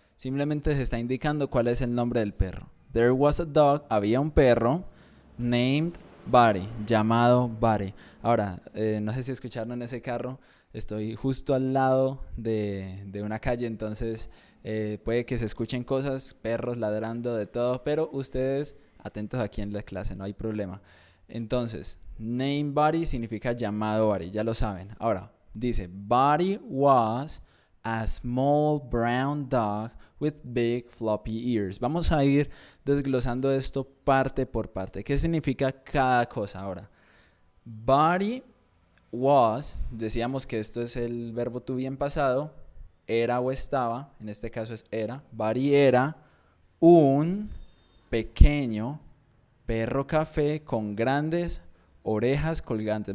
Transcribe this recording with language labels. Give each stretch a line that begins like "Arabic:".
Spanish: Simplemente se está indicando cuál es el nombre del perro.
English: There was a dog,
Spanish: había un perro,
English: named Buddy,
Spanish: llamado Buddy. Ahora, no sé si escucharon en ese carro, estoy justo al lado de una calle, entonces puede que se escuchen cosas, perros ladrando, de todo, pero ustedes atentos aquí en la clase, no hay problema. Entonces,
English: name Buddy
Spanish: significa llamado Buddy, ya lo saben. Ahora, dice,
English: Buddy was a small brown dog with big floppy ears.
Spanish: Vamos a ir desglosando esto parte por parte. ¿Qué significa cada cosa ahora?
English: Buddy was,
Spanish: decíamos que esto es el verbo to be en pasado, era o estaba, en este caso es era. Buddy era un pequeño perro café con grandes orejas colgantes.